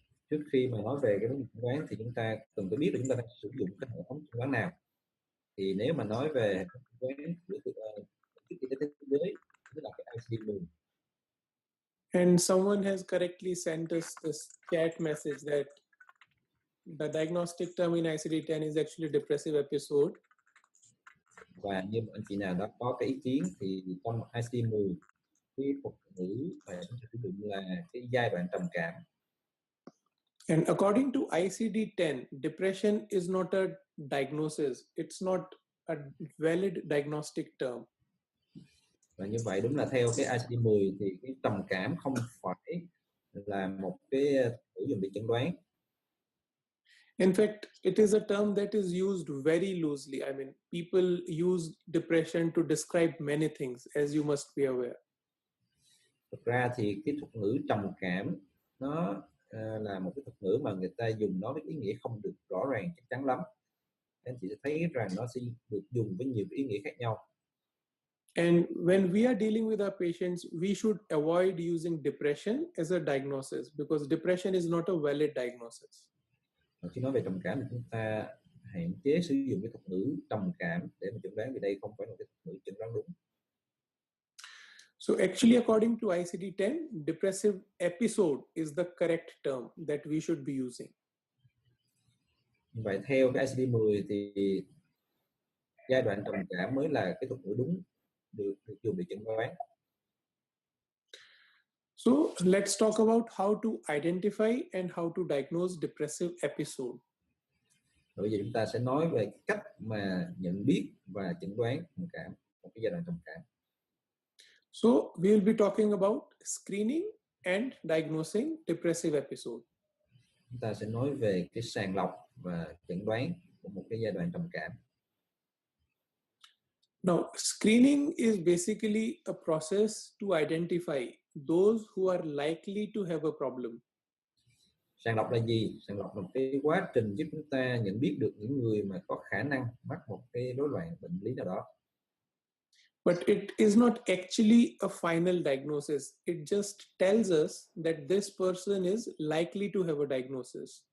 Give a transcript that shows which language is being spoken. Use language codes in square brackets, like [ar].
[vi] Trước khi mà nói về cái vấn đề chẩn đoán thì chúng ta cần phải biết là chúng ta đang sử dụng cái hệ thống chẩn đoán nào. Thì nếu mà nói về hệ thống chẩn đoán của Tổ chức Y tế Thế giới, tức là cái ICD-10. [en] And someone has correctly sent us this chat message that the diagnostic term in ICD-10 is actually depressive episode. [vi] Và như anh chị nào đã có cái ý kiến thì trong ICD-10 cái thuật ngữ mà chúng ta sử dụng là cái giai đoạn trầm cảm. [en] And according to ICD-10, depression is not a diagnosis. It's not a valid diagnostic term. [vi] Và như vậy đúng là theo cái ICD-10 thì cái trầm cảm không phải là một cái từ dùng để chẩn đoán. [en] In fact, it is a term that is used very loosely. I mean, people use depression to describe many things, as you must be aware. [vi] Thực ra thì cái thuật ngữ trầm cảm nó là một cái thuật ngữ mà người ta dùng nó với ý nghĩa không được rõ ràng chắc chắn lắm. Anh chị sẽ thấy rằng nó sẽ được dùng với nhiều ý nghĩa khác nhau. [en] And when we are dealing with our patients, we should avoid using depression as a diagnosis because depression is not a valid diagnosis. [vi] Khi nói về trầm cảm thì chúng ta hạn chế sử dụng cái thuật ngữ trầm cảm để mà chẩn đoán, vì đây không phải là cái thuật ngữ chẩn đoán đúng. [en] So actually, according to ICD-10, depressive episode is the correct term that we should be using. [vi] Vậy theo cái ICD-10 thì giai đoạn trầm cảm mới là cái thuật ngữ đúng được dùng để chẩn đoán. [en] So let's talk about how to identify and how to diagnose depressive episode. [vi] Bây giờ chúng ta sẽ nói về cách mà nhận biết và chẩn đoán trầm cảm, một cái giai đoạn trầm cảm. [en] So we'll be talking about screening and diagnosing depressive episode. [vi] Chúng ta sẽ nói về cái sàng lọc và chẩn đoán của một cái giai đoạn trầm cảm. [en] Now, screening is basically a process to identify those who are likely to have a problem. [vi] Sàng lọc là gì? Sàng lọc là một cái quá trình giúp chúng ta nhận biết được những người mà có khả năng mắc một cái rối loạn bệnh lý nào đó. [en] But it is not actually a final diagnosis. It just tells us that this person is likely to have a diagnosis.